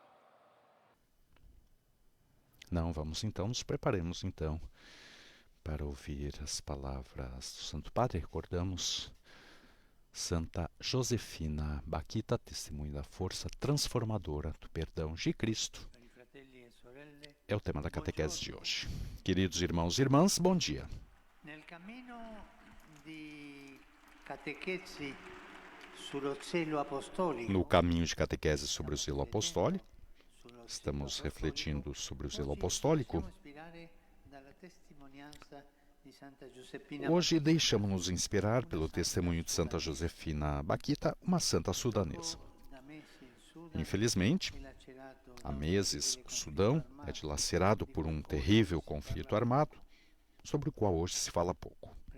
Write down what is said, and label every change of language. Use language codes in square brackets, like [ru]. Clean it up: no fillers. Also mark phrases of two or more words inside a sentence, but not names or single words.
[pt] Vamos então, nos preparemos então para ouvir as palavras do Santo Padre. Recordamos Santa Josefina Baquita, testemunho da força transformadora do perdão de Cristo. É o tema da catequese de hoje. Queridos irmãos e irmãs, bom dia. [it] Nel cammino di catechesi sullo zelo apostolico. [pt] No caminho de catequese sobre o zelo apostólico, estamos refletindo sobre o zelo apostólico. Hoje deixamos-nos inspirar pelo testemunho de Santa Josefina Baquita, uma santa sudanesa. Infelizmente, há meses, o Sudão é dilacerado por um terrível conflito armado, sobre o qual hoje se fala pouco.